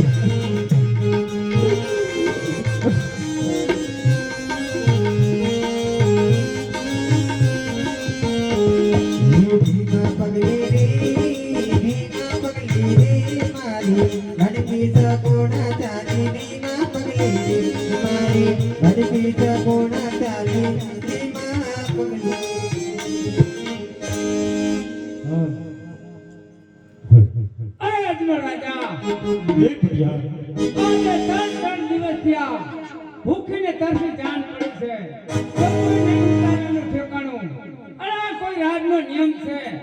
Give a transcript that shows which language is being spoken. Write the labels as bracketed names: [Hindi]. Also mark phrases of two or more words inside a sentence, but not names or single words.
[Rajasthani] धीमा पगले रे मारी लड़की सा गोना चाले धीमा पगले रे मारी लड़की सा गोना चाले धीमा पगले [Gujarati] અરે અજમલ રાજા એ ભૈયા આજે 3 દિવસ થયા ભૂખીને તરસી જાન પડી છે કોઈ નહીં ઉતારવાનું ઠેકાણું અરે આ કોઈ રાજનો નિયમ છે